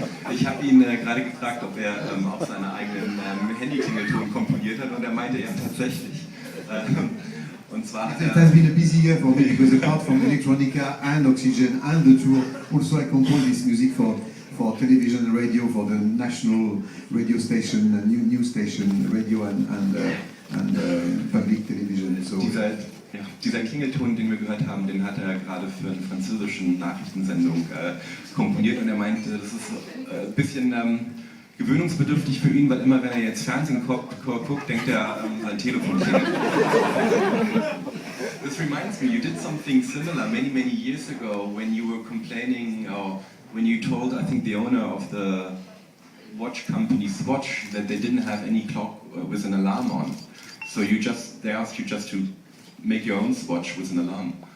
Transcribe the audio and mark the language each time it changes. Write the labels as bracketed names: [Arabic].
[German] Ich habe ihn gerade gefragt, ob er auch seine eigenen Handy-Klingelton komponiert hat, und er meinte, ja, tatsächlich. Und zwar [English] it has been a busy year for me, because apart from Electronica and Oxygen and the tour, also I composed this music for television and radio, for the national radio station, news station, radio and public television. [German] So dieser Klingelton, den wir gehört haben, den hat er gerade für eine französische Nachrichtensendung komponiert, und er meinte, das ist ein bisschen gewöhnungsbedürftig für ihn, weil immer wenn er jetzt Fernsehen guckt, denkt er, sein Telefon klingelt. [English] This reminds me, you did something similar many years ago when you were complaining, or when you told, I think, the owner of the watch company Swatch that they didn't have any clock with an alarm on. So they asked you just to make your own Swatch with an alarm.